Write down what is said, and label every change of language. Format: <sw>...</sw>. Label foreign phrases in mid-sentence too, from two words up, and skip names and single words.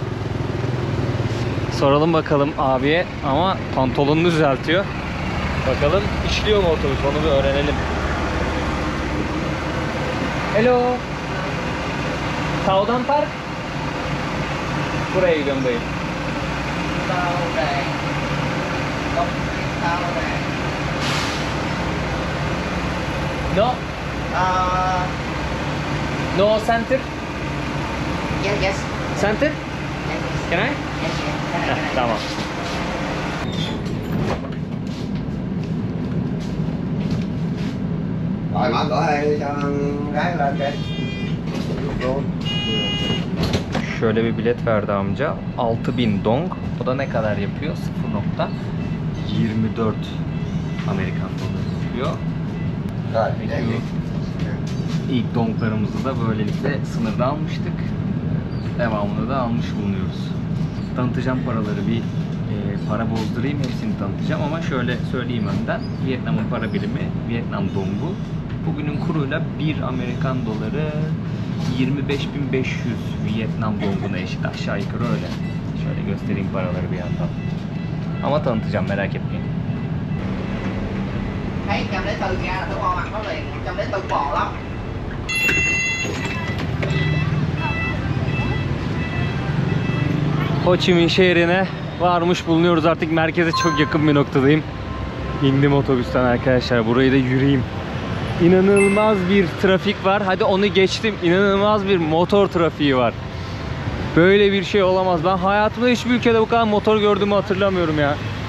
<tr>Soralım bakalım abiye, ama pantolonunu düzeltiyor. Bakalım işliyor mu otobüs, onu bir öğrenelim.</tr> <en>Hello. Saudan Park.</en> <tr>Buraya gidiyorum dayı.</tr> <en>No. No center? Yes. Center? Can I? Yes. Can I?</en> <tr>Tamam.</tr> <vi>Rồi mở cửa đây cho gái lên kìa. Luôn.</vi> <tr>Şöyle bir bilet verdi amca. 6000 dong. O da ne kadar yapıyor? 0.24 Amerikan doları yapıyor.</tr> <vi>Rồi,</vi> <tr>Peki.</tr> <vi>để gì?</vi> <tr>İlk donglarımızı da böylelikle sınırda almıştık. Devamını da almış bulunuyoruz. Tanıtacağım paraları, bir para bozdurayım, hepsini tanıtacağım ama şöyle söyleyeyim önden. Vietnam'ın para birimi Vietnam dongu. Bugünün kuruyla 1 Amerikan doları 25.500 Vietnam donguna eşit, aşağı yukarı öyle. Şöyle göstereyim paraları bir yandan. Ama tanıtacağım, merak etmeyin.</tr> <vi>Thấy 104 nha, là tôi bo mặt nó liền, 104 bò lắm.</vi> <tr>Ho Chi Minh şehrine varmış bulunuyoruz. Artık merkeze çok yakın bir noktadayım. İndim otobüsten arkadaşlar. Burayı da yürüyeyim. İnanılmaz bir trafik var. Hadi onu geçtim. İnanılmaz bir motor trafiği var. Böyle bir şey olamaz. Ben hayatımda hiçbir ülkede bu kadar motor gördüğümü hatırlamıyorum ya.</tr>